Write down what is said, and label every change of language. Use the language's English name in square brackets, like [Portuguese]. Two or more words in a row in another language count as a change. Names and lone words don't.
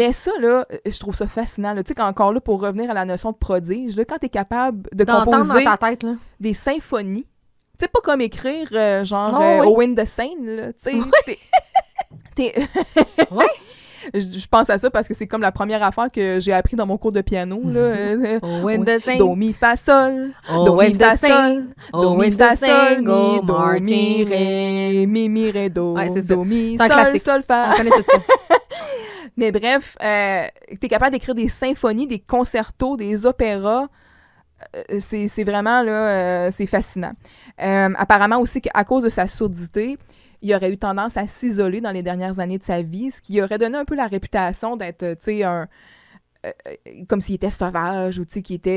[French] Mais ça, là, je trouve ça fascinant. Tu sais, encore là, pour revenir à la notion de prodige, là, quand t'es capable de composer dans ta tête, là. des symphonies, tu sais, pas comme écrire, Owen the Seine, là, tu sais, t'es... Ouais. Je pense à ça parce que c'est comme la première affaire que j'ai appris dans mon cours de piano, là. Owen the Seine. Do, mi, fa, sol. Do, mi, fa, sol. Do, mi, fa, sol, mi, do, mi, ré, mi, ré, do. Ouais, c'est ça. Do, mi, C'est un classique. sol, fa. On connaît tout ça. Mais bref, t'es capable d'écrire des symphonies, des concertos, des opéras. C'est vraiment, là, c'est fascinant. Apparemment aussi qu'à cause de sa surdité, il aurait eu tendance à s'isoler dans les dernières années de sa vie, ce qui aurait donné un peu la réputation d'être, tu sais, comme s'il était sauvage ou, tu sais, qu'il était...